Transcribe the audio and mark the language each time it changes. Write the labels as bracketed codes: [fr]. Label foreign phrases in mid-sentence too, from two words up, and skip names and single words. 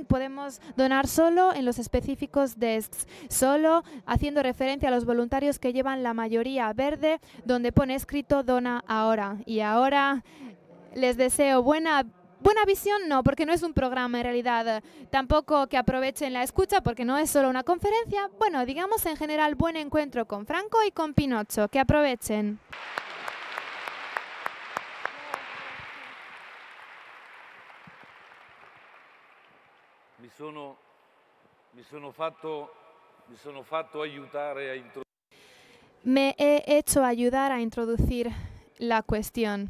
[es] Podemos donar solo en los específicos desks, solo haciendo referencia a los voluntarios que llevan la mayoría verde, donde pone escrito Dona Ahora. Y ahora les deseo buena buena visión no, porque no es un programa en realidad. Tampoco que aprovechen la escucha, porque no es solo una conferencia. Bueno, digamos en general buen encuentro con Franco y con Pinocho. Que aprovechen. [it] Mi sono fatto aiutare a introdurre. [es] Me he hecho ayudar a introducir la cuestión.